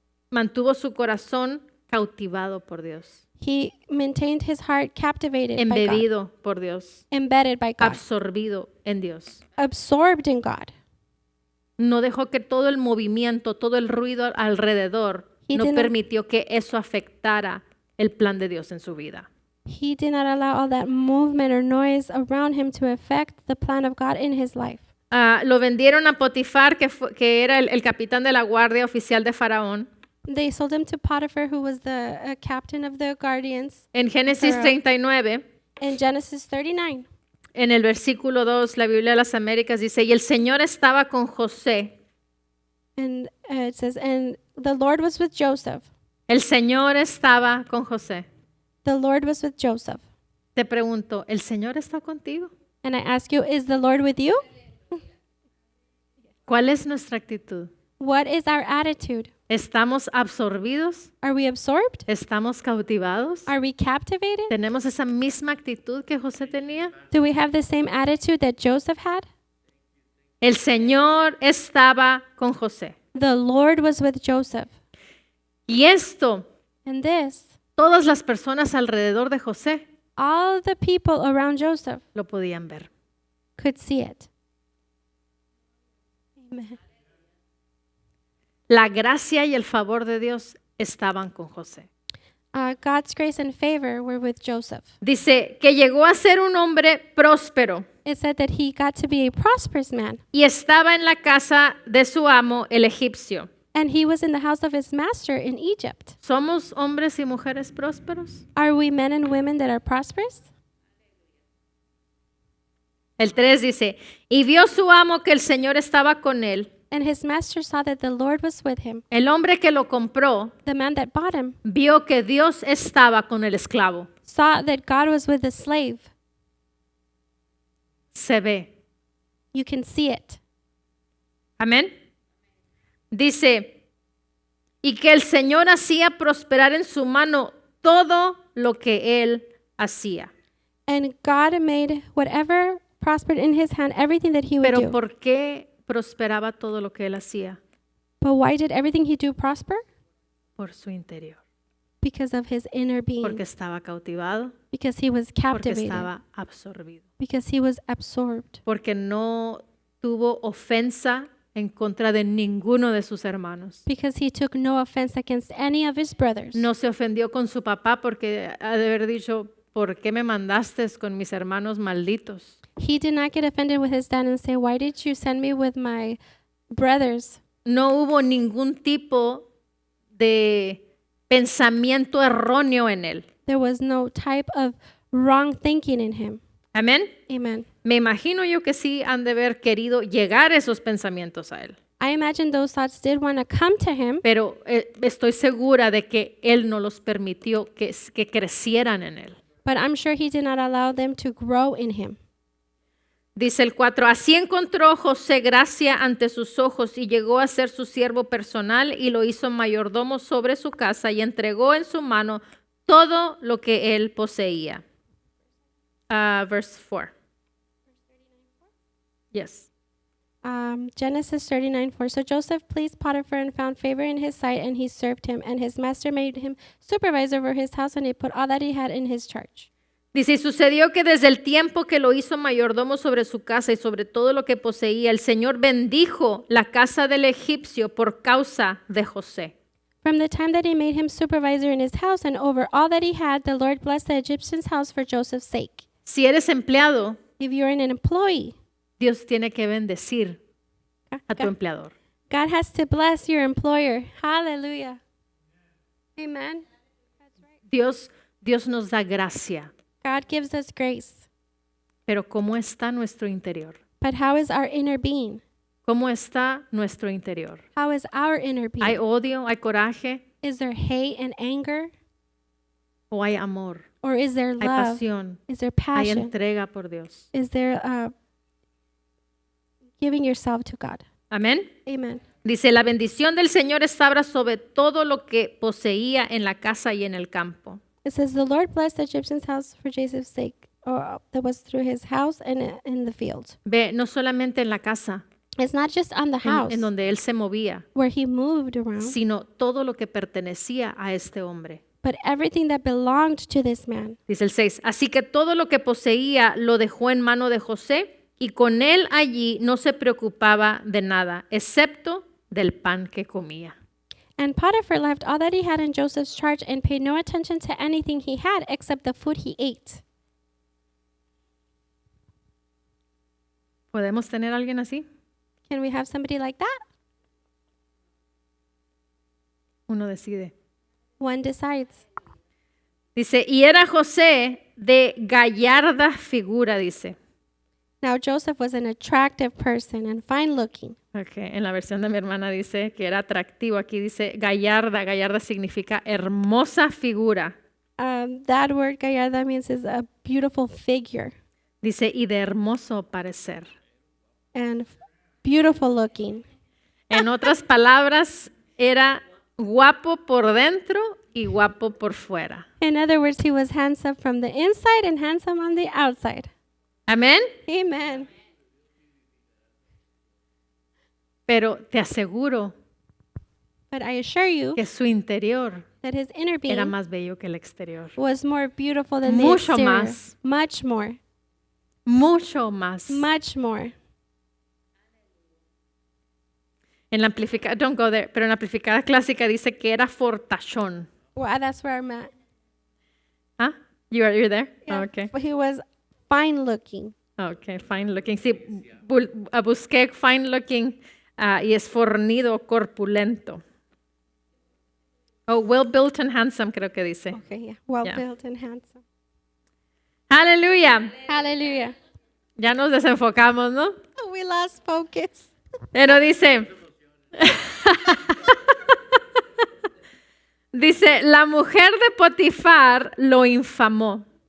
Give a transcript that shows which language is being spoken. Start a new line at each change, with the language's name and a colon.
Spanish: Mantuvo su corazón cautivado por Dios,
English: He maintained his heart captivated by God,
Spanish: embebido por Dios,
English: embedded by God,
Spanish: absorbido en Dios.
English: absorbed in God.
Spanish: No dejó que todo el movimiento, todo el ruido alrededor,
English: He
Spanish: no
English: did not-
Spanish: permitió que eso afectara el plan de Dios en su vida.
English: He did not allow all that movement or noise around him to affect the plan of God in his life.
Spanish: Lo vendieron a Potifar, que era el capitán de la guardia oficial de Faraón.
English: They sold him to Potiphar, who was the captain of the guardians.
Spanish: En Génesis Faraón. 39,
English: In Genesis 39,
Spanish: en el versículo 2, la Biblia de las Américas dice, y el Señor estaba con José.
English: and it says, and the Lord was with Joseph.
Spanish: El Señor estaba con José.
English: The Lord was with Joseph.
Spanish: Te pregunto, ¿el Señor está contigo?
English: And I ask you, is the Lord with you?
Spanish: ¿Cuál es nuestra actitud?
English: What is our attitude?
Spanish: ¿Estamos absorbidos?
English: Are we absorbed?
Spanish: ¿Estamos cautivados?
English: Are we captivated?
Spanish: ¿Tenemos esa misma actitud que José tenía?
English: Do we have the same attitude that Joseph had?
Spanish: El Señor estaba con José.
English: The Lord was with Joseph.
Spanish: Y esto,
English: And this,
Spanish: todas las personas alrededor de José
English: all the people around Joseph
Spanish: lo podían ver.
English: could see it. Amen.
Spanish: La gracia y el favor de Dios estaban con José.
English: God's grace and favor were with Joseph.
Spanish: Dice que llegó a ser un hombre próspero
English: It said that he got to be a prosperous man,
Spanish: y estaba en la casa de su amo, el egipcio.
English: and he was in the house of his master in Egypt.
Spanish: ¿Somos hombres y mujeres prósperos?
English: Are we men and women that are prosperous?
Spanish: El 3 dice, y vio su amo que el Señor estaba con él.
English: And his master saw that the Lord was with him.
Spanish: El hombre que lo compró
English: The man that bought him
Spanish: vio que Dios estaba con el esclavo.
English: saw that God was with the slave.
Spanish: Se ve.
English: You can see it.
Spanish: Amén. Dice, y que el Señor hacía prosperar en su mano todo lo que él hacía.
English: And God made whatever prospered in his hand, everything that he would
Spanish: Pero
English: do.
Spanish: ¿por qué prosperaba todo lo que él hacía?
English: But why did everything he do prosper?
Spanish: Por su interior.
English: Because of his inner being.
Spanish: Porque estaba cautivado,
English: Because he was
Spanish: porque
English: captivated.
Spanish: estaba absorbido,
English: Because he was absorbed.
Spanish: porque no tuvo ofensa en contra de ninguno de sus hermanos.
English: Because he took no offense against any of his brothers.
Spanish: No se ofendió con su papá porque ha de haber dicho, ¿por qué me mandaste con mis hermanos malditos?
English: He did not get offended with his dad and say, why did you send me with my brothers?
Spanish: No hubo ningún tipo de pensamiento erróneo en él.
English: There was no type of wrong thinking in him.
Spanish: Amén.
English: Amen.
Spanish: Me imagino yo que sí han de haber querido llegar esos pensamientos a él.
English: I imagine those thoughts did want to come to him,
Spanish: Pero estoy segura de que él no los permitió que crecieran en él.
English: but I'm sure he did not allow them to grow in him.
Spanish: Dice el 4, así encontró José gracia ante sus ojos y llegó a ser su siervo personal y lo hizo mayordomo sobre su casa y entregó en su mano todo lo que él poseía.
English: Verse 4. Yes. Genesis 39:4. So Joseph pleased Potiphar and found favor in his sight, and he served him. And his master made him supervisor over his house, and he put all that he had in his charge.
Spanish: Dice, y sucedió que desde el tiempo que lo hizo mayordomo sobre su casa y sobre todo lo que poseía, el Señor bendijo la casa del egipcio por causa de José.
English: From the time that he made him supervisor in his house and over all that he had, the Lord blessed the Egyptian's house for Joseph's sake.
Spanish: Si eres empleado,
English: If you're an employee,
Spanish: Dios tiene que bendecir a tu empleador.
English: God has to bless your employer. Hallelujah. Amen.
Spanish: Dios nos da gracia,
English: God gives us grace.
Spanish: pero ¿cómo está nuestro interior?
English: But how is our inner being?
Spanish: ¿Cómo está nuestro interior?
English: How is our inner being?
Spanish: ¿Hay odio, hay coraje
English: Is there hate and anger?
Spanish: o hay amor?
English: Or is there
Spanish: ¿Hay
English: love?
Spanish: pasión?
English: Is there
Spanish: ¿Hay
English: passion?
Spanish: entrega por Dios?
English: Is there giving yourself to God?
Spanish: Amén.
English: Amen.
Spanish: Dice, la bendición del Señor estaba sobre todo lo que poseía en la casa y en el campo.
English: It says, the Lord blessed the Egyptian's house for Joseph's sake, or that was through his house and in the field.
Spanish: Ve, no solamente en la casa
English: It's not just on the house
Spanish: en donde él se movía,
English: where he moved around,
Spanish: sino todo lo que pertenecía a este hombre.
English: but everything that belonged to this man.
Spanish: Dice el 6, así que todo lo que poseía lo dejó en mano de José y con él allí no se preocupaba de nada, excepto del pan que comía.
English: And Potiphar left all that he had in Joseph's charge and paid no attention to anything he had except the food he ate.
Spanish: ¿Podemos tener a alguien así?
English: Can we have somebody like that?
Spanish: Uno decide.
English: One decides.
Spanish: Dice, y era José de gallarda figura, dice.
English: Now Joseph was an attractive person and fine looking.
Spanish: Okay, en la versión de mi hermana dice que era atractivo. Aquí dice gallarda. Gallarda significa hermosa figura.
English: That word gallarda means is a beautiful figure
Spanish: Dice, y de hermoso parecer.
English: and beautiful looking.
Spanish: En otras palabras, era guapo por dentro y guapo por fuera.
English: In other words, he was handsome from the inside and handsome on the outside.
Spanish: Amén.
English: Amen.
Spanish: Pero te aseguro
English: But I assure you
Spanish: que su interior
English: that his inner
Spanish: era
English: being
Spanish: más bello que el exterior.
English: was more beautiful than the
Spanish: Mucho
English: exterior.
Spanish: más.
English: Much more.
Spanish: Mucho más.
English: Much more.
Spanish: En la amplificada,
English: don't go there,
Spanish: pero en la amplificada clásica dice que era fortachón.
English: Well, that's where I'm at. ¿Ah? You're there? Yeah, Oh, okay. He was fine looking. Okay, fine looking.
Spanish: Sí, busqué
English: fine looking
Spanish: y es fornido, corpulento.
English: Oh, well built and handsome,
Spanish: creo que dice.
English: Okay, yeah. Well Yeah. built and handsome.
Spanish: Aleluya.
English: Hallelujah.
Spanish: Ya nos desenfocamos, ¿no?
English: Oh, we lost focus.
Spanish: Pero dice, dice, la mujer de Potifar lo infamó